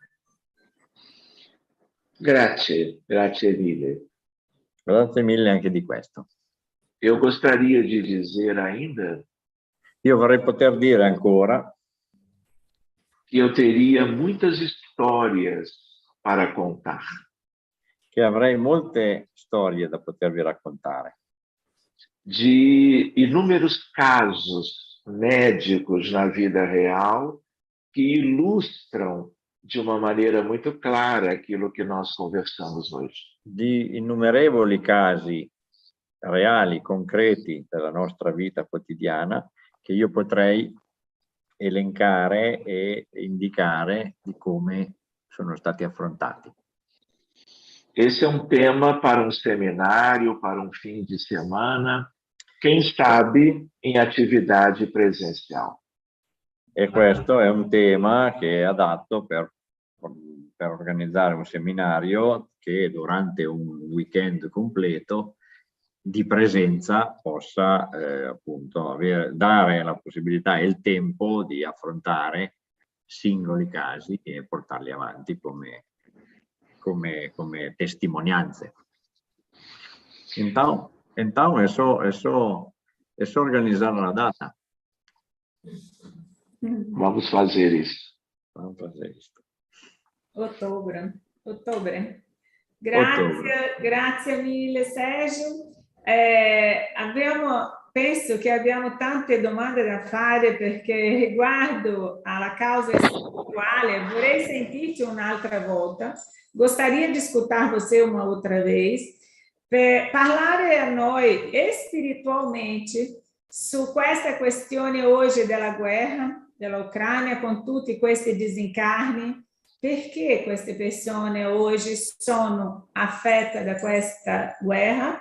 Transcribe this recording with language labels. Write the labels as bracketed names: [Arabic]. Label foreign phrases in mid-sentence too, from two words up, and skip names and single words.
[Italian] Grazie mille. Grazie mille anche di questo. [Portuguese] Eu gostaria de dizer ainda [Italian] Io vorrei poter dire ancora [Portuguese] que eu teria muitas histórias para contar. [Italian] che avrei molte storie da potervi raccontare. [Portuguese] De inúmeros casos médicos na vida real que ilustram de uma maneira muito clara aquilo que nós conversamos hoje. [Italian] Di innumerevoli casi reali, concreti della nostra vita quotidiana che io potrei elencare e indicare di come sono stati affrontati. [Portuguese] Esse é um tema para um seminário, para um fim de semana, quem sabe em atividade presencial. [Italian] E questo è un tema che è adatto per organizzare un seminario che durante un weekend completo di presenza possa appunto dare la possibilità e il tempo di affrontare singoli casi e portarli avanti come testimonianze. [Portuguese] Então é só organizar a data. Vamos fazer isso. Vamos fazer isso. [Italian] Ottobre. Ottobre. Grazie mille Sergio. Penso che abbiamo tante domande da fare perché riguardo alla causa espirituale vorrei sentirti un'altra volta. [Portuguese] Gostaria di escutar você uma outra vez [Italian] per parlare a noi spiritualmente su questa questione oggi della guerra dell'Ucraina con tutti questi disincarni. Perché queste persone oggi sono affette da questa guerra?